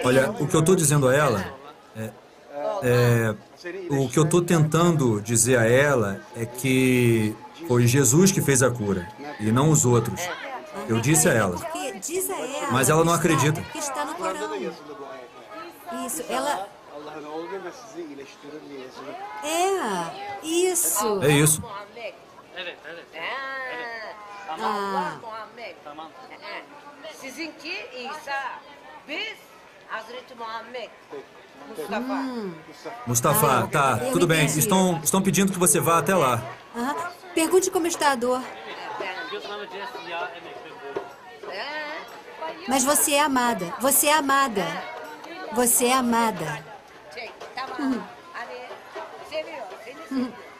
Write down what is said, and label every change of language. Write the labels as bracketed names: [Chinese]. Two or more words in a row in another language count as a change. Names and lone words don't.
[Portuguese] Olha, o que eu estou dizendo a ela o que eu estou tentando dizer a ela é que foi Jesus que fez a cura e não os outros. Eu disse a ela. Porque diz a ela, Mas ela não acredita. que está no Corão. isso. Ela... É, isso. É isso. Ah. [Turkish] Sizinki İsa, biz Hazreti Muhammed. [Portuguese] Mustafa, tá, eu tudo bem. entendi. Estão pedindo que você vá até lá. Pergunte como está a dor. Mas você é amada. Você é amada. Você é amada. Hum. Hum.